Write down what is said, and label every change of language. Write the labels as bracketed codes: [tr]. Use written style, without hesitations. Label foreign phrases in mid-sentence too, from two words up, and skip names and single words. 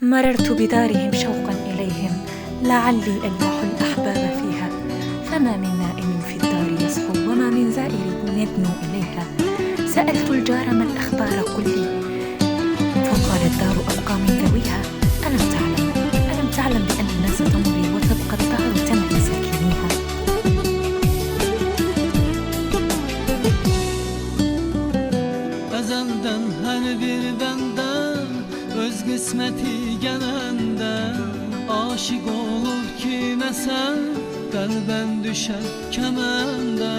[ar] مررت بدارهم شوقا إليهم لعلي ألمح الأحباب فيها، فما من نائم في الدار يصحو وما من زائر يدنو إليها. سألت الجار ما الأخبار قل لي، فقال الدار أبقى من ذويها. ألم تعلم بأن الناس تمضي وتبقى الدار تنهي ساكنيها. [tk] Ezelden her bir benden öz kısmeti gelende, aşık olup kimesen kalben düşer kemende.